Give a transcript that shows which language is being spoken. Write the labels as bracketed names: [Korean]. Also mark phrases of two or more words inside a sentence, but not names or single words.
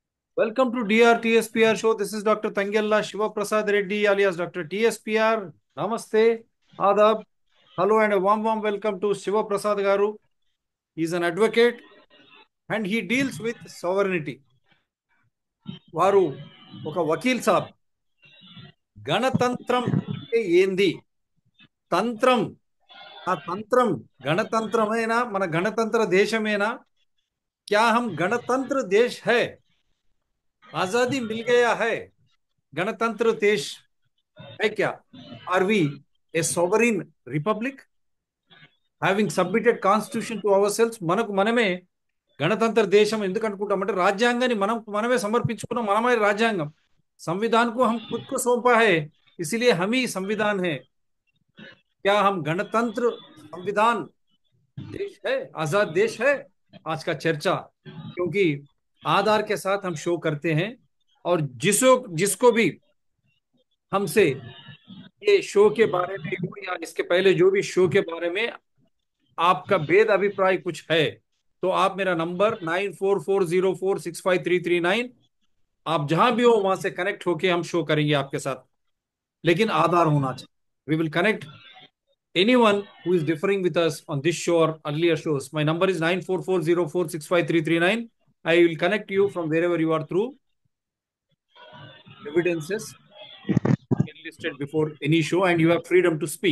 [English] Welcome to DRTSPR show. This is Dr. Tangella Shiva Prasad Reddy alias Dr. TSPR. Namaste, Adab, hello and a warm welcome to Shiva Prasad Garu. He is an advocate and he deals with sovereignty. [Telugu] వారు ఒక వకీల్ సాబ్. గణతంత్రం అంటే ఏంది? తంత్రం, ఆ తంత్రం గణతంత్రమేనా? మన గణతంత్ర దేశమేనా? [Hindi] क्या हम गणतंत्र देश है? आजादी मिल गया है, गणतंत्र देश है क्या? [English] Are we a sovereign republic having submitted constitution to ourselves? [Telugu] మనకు మనమే గణతంత్ర దేశం ఎందుకు అనుకుంటామంటే రాజ్యాంగాన్ని మనమే సమర్పించుకున్నాం. మనమే రాజ్యాంగం. [Hindi] संविधान को हम खुद को सौंपा है, इसलिए हम ही संविधान है. क्या हम गणतंत्र संविधान देश है, आजाद देश है? आज का चर्चा, क्योंकि आधार के साथ हम शो करते हैं और जिसको भी हमसे ये शो के बारे में हो या इसके पहले जो भी शो के बारे में आपका भेद अभिप्राय कुछ है तो आप मेरा नंबर 9440465339, आप जहां भी हो वहां से कनेक्ट होके हम शो करेंगे आपके साथ, लेकिन आधार होना चाहिए. [English] we will connect anyone who is differing with us on this show or earlier shows. My number is 9440465339. I will connect you from wherever you are through evidences enlisted before any show, and you have freedom to speak.